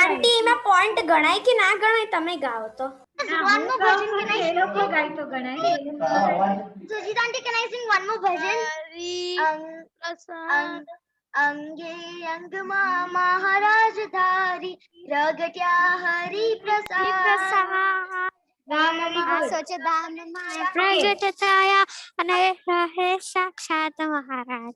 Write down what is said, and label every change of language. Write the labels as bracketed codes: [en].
[gu] આંટી એમાં પોઈન્ટ ગણાય કે ના ગણાય તમે ગાઓ તો? [en] One more bhajan, can I [gu] A [en] sing? [gu] લોકો ગાય તો ગણાય ને, એ લોકો ગાય. [en] Sujit aunty, can I sing one more bhajan? [gu] અંગે અંગમાં મહારાજ ધારી પ્રગટ્યા હરિ પ્રસાદ. [en] Very [gu] આ [en] good. [gu] સોચદાનમાં પ્રગટ થયા અને રહે સાક્ષાત મહારાજ.